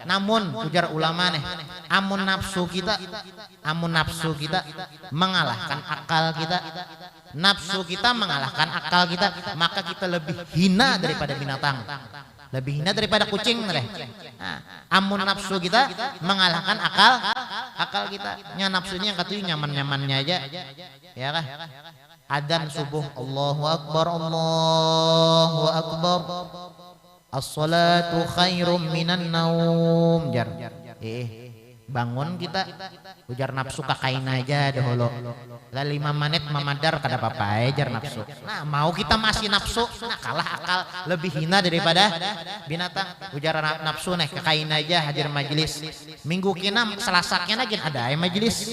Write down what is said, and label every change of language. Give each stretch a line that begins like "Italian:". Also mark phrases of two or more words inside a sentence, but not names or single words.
Banjar: Namun ujar ulama nih, amun nafsu kita mengalahkan akal kita, nafsu kita mengalahkan akal kita, maka kita lebih hina daripada binatang, lebih hina daripada kucing nih. Amun nafsu kita mengalahkan akal kita, nafsunya yang katanya nyaman-nyamannya aja ya kah. Adzan subuh
Arabic: الله أكبر الصلاة خير من النوم jar.
Banjar: Bangun kita ujar nafsu kakain aja dahulu lah 5 menit memadar kada apa-apa jar nafsu. Nah mau kita masih nafsu, nah kalah akal, lebih hina daripada binatang. Ujar nafsu nih kakain aja hadir majelis minggu kina selasaknya lagi ada majelis.